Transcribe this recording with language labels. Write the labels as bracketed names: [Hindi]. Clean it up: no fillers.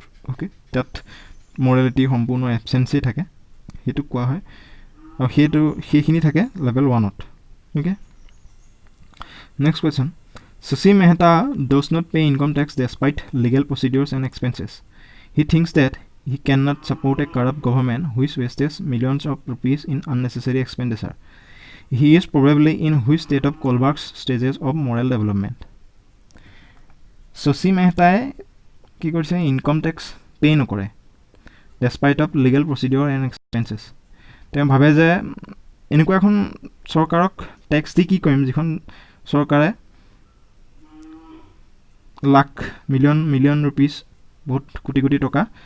[Assamese] Okay তাত morality সম্পূৰ্ণ এবচেঞ্চেই থাকে সেইটোক কোৱা হয় আৰু সেইখিনি থাকে level 1ত okay next question [English] Shashi Mehta does not pay income tax despite legal procedures and expenses. He thinks that he cannot support a corrupt government which wastes millions of rupees in unnecessary expenditure. He is probably in which state of Kohlberg's stages of moral development? [Assamese] Shashi Mehta কি কৰিছে income tax pay নকৰে [English] despite of legal প্ৰচিডিঅ'ৰ and expenses [Assamese] তেওঁ ভাবে যে এনেকুৱা এখন চৰকাৰক tax দি কি কৰিম যিখন চৰকাৰে লাখ মিলিয়ন ৰুপিজ বহুত কোটি টকা